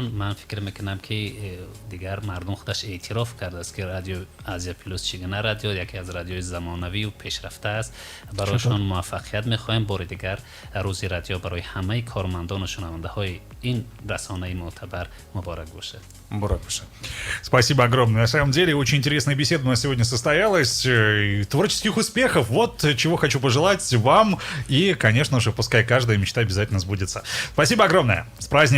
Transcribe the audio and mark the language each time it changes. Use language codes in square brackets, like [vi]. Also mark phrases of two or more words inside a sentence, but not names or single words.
[fa] من فکر میکنم که دیگر مردم خودش اعتراف کرده است که رادیو آزیا پلوس چگونه رادیو یکی از رادیوی زمانوی و پیشرفته است. برایشان موفقیت میخوایم. بار دیگر روز رادیو برای همه کارمندان و شنونده های این رسانه معتبر مبارک باشه. [tg] Мурак Паша. [ru] Спасибо огромное. На самом деле, очень интересная беседа у нас сегодня состоялась. Творческих успехов. Вот чего хочу пожелать вам. И, конечно же, пускай каждая мечта обязательно сбудется. Спасибо огромное. С праздником.